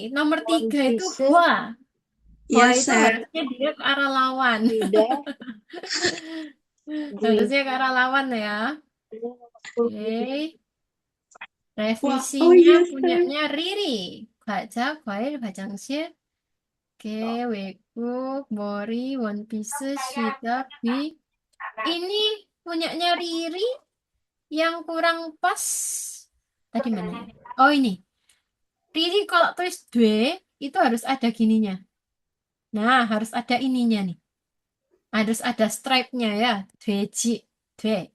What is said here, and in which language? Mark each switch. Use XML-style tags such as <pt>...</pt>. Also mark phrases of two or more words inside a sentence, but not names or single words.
<id>Nomor 3 itu Hua. Hua itu harusnya dia ke arah lawan. Harusnya ke arah lawan ya. Oke. Revisinya punyanya Riri. Baca,</id> <ko>과일, 화장실. Oke, 외국, 머리, 원피스, 쉬다, 비.</ko> <id>Ini punyanya Riri yang kurang pas. Tadi mana ya? Oh ini. Riri kalau tulis dwe itu harus ada gininya. Nah, harus ada ininya nih. Harus ada stripe-nya ya.</id> <ko>돼지, 돼.</ko>